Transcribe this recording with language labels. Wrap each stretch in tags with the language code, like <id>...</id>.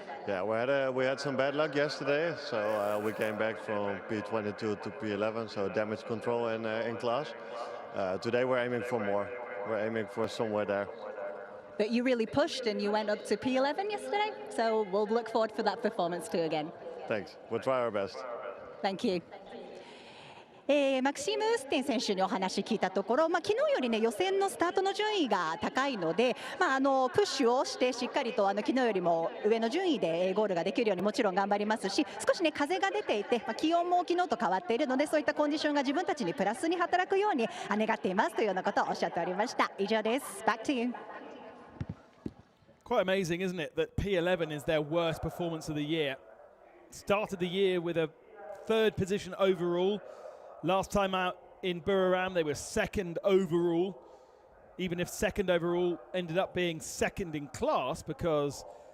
<en>Yeah, we had some bad luck yesterday, so we came back from P22 to P11, so damage control in class. Today we're aiming for more. We're aiming for somewhere there. But you really pushed and you went up to P11 yesterday, so we'll look forward for that performance too again. Thanks. We'll try our best. Thank you.</en> <ja>マクシーム・ステン選手にお話聞いたところ、昨日よりね予選のスタートの順位が高いので、プッシュをしてしっかりと昨日よりも上の順位でゴールができるようにもちろん頑張りますし、少しね風が出ていて、気温も昨日と変わっているので、そういったコンディションが自分たちにプラスに働くように願っていますというようなことをおっしゃっておりました。以上です。</ja> <en>Back to you. Quite amazing, isn't it, that P11 is their worst performance of the year. Started the year with a 3rd position overall. Last time out in Buriram, they were 2nd overall, even if 2nd overall ended up being 2nd in class because</en>